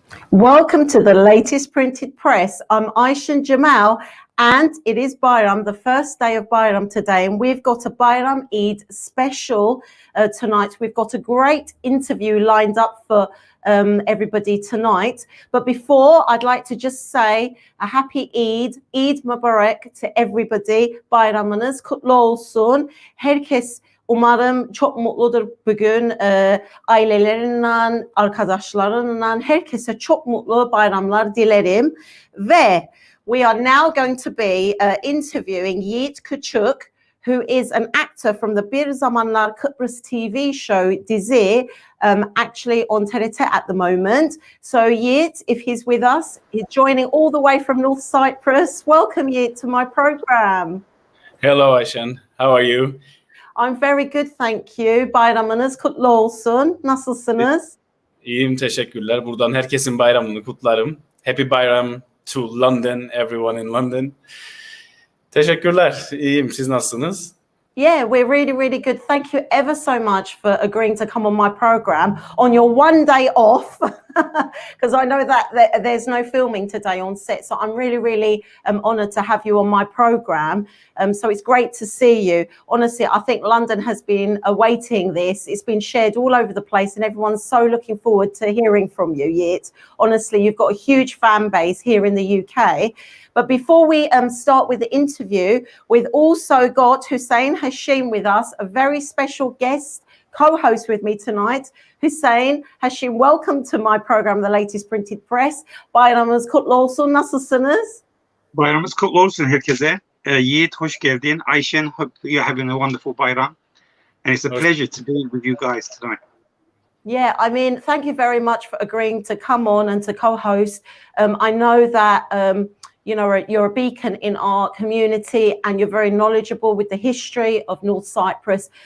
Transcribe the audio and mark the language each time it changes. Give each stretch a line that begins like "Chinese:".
English: Welcome to the latest printed press. I'm Aysen Djemal and it is Bayram, the first day of Bayram today, and we've got a Bayram-Eid Special tonight. We've got a great interview lined up for everybody tonight. But before, I'd like to just say a happy Eid Mubarak to everybody.
Turkish: Bayramınız kutlu olsun. Herkes umarım çok mutludur bugün. Ailelerinden, arkadaşlarından, herkese çok mutlu bayramlar dilerim. Ve
English: we are now going to be interviewing Yiğit Küçük, who is an actor from the Bir Zamanlar Kibris TV show dizi, actually on TRT at the moment. So Yiğit, if he's with us, he's joining all the way from North Cyprus. Welcome Yiğit to my program. Hello Aysen, how are you? I'm very good, thank you.
Turkish: Bayramınız kutlu olsun. Nasılsınız? İyiyim, teşekkürler. Buradan herkesin bayramını kutlarım.
English: Happy Bayram to London, everyone in London.
Turkish: Teşekkürler, iyiyim. Siz nasılsınız?
English: Yeah, we're really, really good. Thank you ever so much for agreeing to come on my program on your one day off, because I know that there's no filming today on set. So I'm really, really honoured to have you on my program. So it's great to see you. Honestly, I think London has been awaiting this. It's been shared all over the place and everyone's so looking forward to hearing from you, Yiğit. Honestly, you've got a huge fan base here in the UK. But before we start with the interview, we've also got Huseyin Hashim with us, a very special guest co-host with me tonight. Huseyin Hashim, welcome to my program, The Latest Printed Press.
Turkish: Bayramınız kutlu olsun. Nasılsınız? Bayramımız kutlu olsun herkese. Yiğit, hoş geldin.
English: Aysen, hope you're having a wonderful bayram. And it's a pleasure to be with you guys tonight. Yeah, I mean, thank you very much for agreeing to come on and to co-host. I know that you know, you're a beacon in our community and you're very knowledgeable with the history of North Cyprus.